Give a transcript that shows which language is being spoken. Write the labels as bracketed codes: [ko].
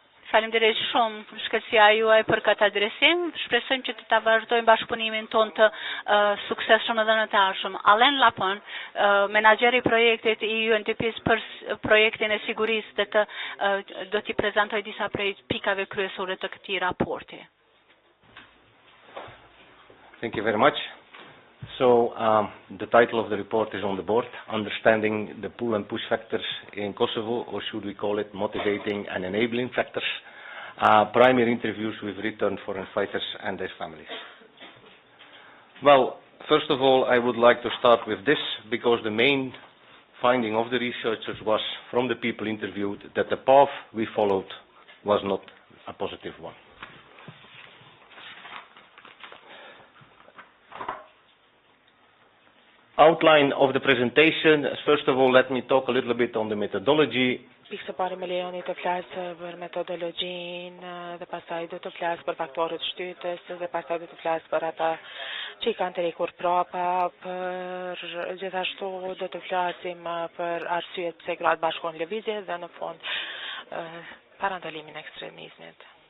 [sq] Faleminderit shumë shkëlqësia juaj për këtë adresim. Shpresojmë që të ta vazhdojmë bashkëpunimin ton të suksesshëm edhe në të ardhmen. Alen Lapon, menaxheri i projektit i UNDP-s për projektin e sigurisë dhe do t'i prezantoj disa prej pikave kryesore të këtij raporti. [en] Thank you very much. So, the title of the report is on the board, Understanding the Pull and Push Factors in Kosovo, or should we call it Motivating and Enabling Factors, primary interviews with returned foreign fighters and their families. Well, first of all, I would like to start with this, because the main finding of the researchers was, from the people interviewed, that the path we followed was not a positive one. Outline of the presentation. First of all, let me talk a little bit on the methodology. [sq] Pikë së pari me lejoni të flas për metodologjinë dhe pastaj do të flas për faktorët shtytës dhe pastaj do të flas për ata që i kanë të rikur prapa, për gjithashtu do të flasim për arsyet pse gratë bashkon lëvizje dhe në fund parandalimin e ekstremizmit.